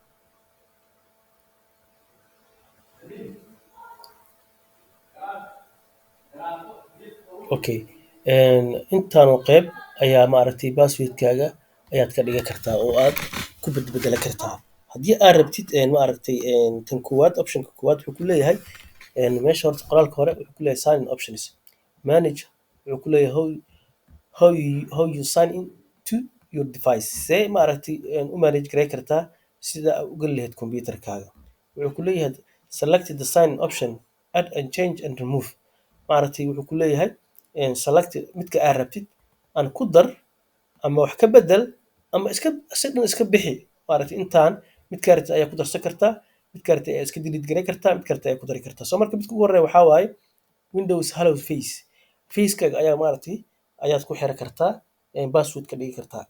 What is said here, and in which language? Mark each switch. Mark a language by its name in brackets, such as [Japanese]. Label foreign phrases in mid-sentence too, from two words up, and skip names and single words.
[Somali] Okay intaanoo qeyb ayaa maaragtay passwordkaaga ayaad ka dhigan kartaa oo aad ku bedbedelan kartaa. Haddii aad rabtid maaragtay tan koowaad optionka koowaad wuxuu ku leeyahay meesha horta qoraalka hore wuxuu ku leeyahay [English] sign in options. [Somali] Manage wuxuu ku leeyahay [English] how you sign in to your device. [Somali] See maaragtay u manage gareyn kartaa sida aad u gali lahayd computerkaaga. Wuxuu ku leeyahay [English] select the sign in option, add and change and remove. [Somali] Maaragtay wuxuu ku leeyahay select midka aad rabtid aan ku dar ama wax ka bedel ama iska bixi. Maaragtay intaan midka rabtid ayaa ku darsan kartaa, midka rabtid ayaa iska delete gareyn kartaa, midka rabtid ayaa ku dari kartaa. So marka midka ugu horeeya waxaa waaye Windows Hello Face. Facekaaga ayaa maaragtay ayaad ku xiran kartaa password ka dhigi kartaa.